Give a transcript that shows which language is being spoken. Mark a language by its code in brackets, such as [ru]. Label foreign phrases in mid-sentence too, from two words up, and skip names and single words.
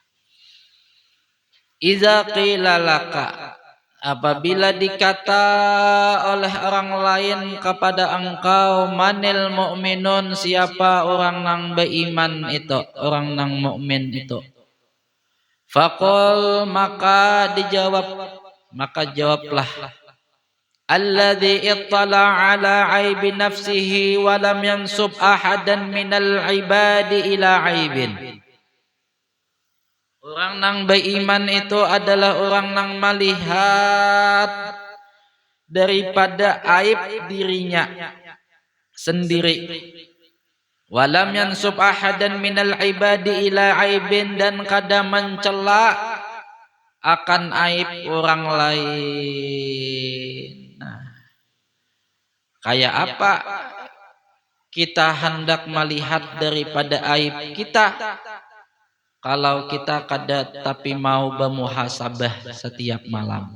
[ar] إذا قيل لك, [bjn] apabila dikata oleh orang lain kepada engkau, [ar] من المؤمن, [bjn] siapa orang nang beriman itu, orang nang mukmin itu. [ar] فقل, [bjn] maka jawablah, [ar] الذي اطلع على عيب نفسه ولم ينسب أحدا من العباد إلى عيب. [bjn] Orang nang beriman itu adalah orang nang melihat daripada aib dirinya sendiri. [ar] ولم ينسب أحدا من العباد إلى عيب, [bjn] dan kada mencela akan aib orang lain. Nah, kayak apa kita hendak melihat daripada aib kita? Kalau kita kada tapi mau bermuhasabah setiap malam.